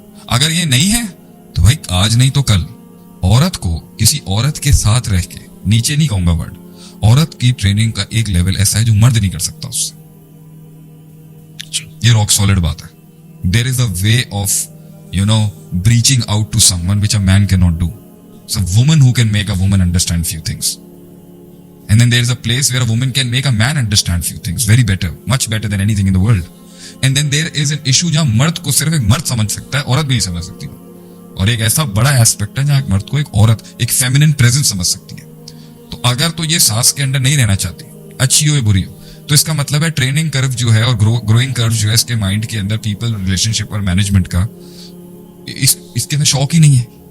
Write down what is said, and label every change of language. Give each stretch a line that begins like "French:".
Hindi: अगर ये नहीं है तो भाई आज नहीं तो कल औरत को किसी औरत के साथ रह के, नीचे नहीं कहूंगा वर्ड, औरत की ट्रेनिंग का एक लेवल ऐसा है जो मर्द नहीं कर सकता उससे। ये रॉक सॉलिड बात है।
English: There is a way of breaching out to someone which a man can not do. So a woman who can make a woman understand few things, and then there is a place where a woman can make a man understand few things very better, much better than anything in the world. And then there is an issue
Hindi: जहाँ मर्द को सिर्फ एक मर्द समझ सकता है, औरत भी नहीं समझ सकती। और एक ऐसा बड़ा एस्पेक्ट है जहाँ एक मर्द को एक औरत एक फेमिनिन प्रेजेंस समझ सकती है। तो अगर तो ये सास के अंडर नहीं रहना चाहती, अच्छी हो या बुरी हो, तो इसका मतलब है ट्रेनिंग कर्व जो है और ग्रोइंग कर्व जो है इसके माइंड के अंदर पीपल रिलेशनशिप और मैनेजमेंट का इसके अंदर शौक ही नहीं है।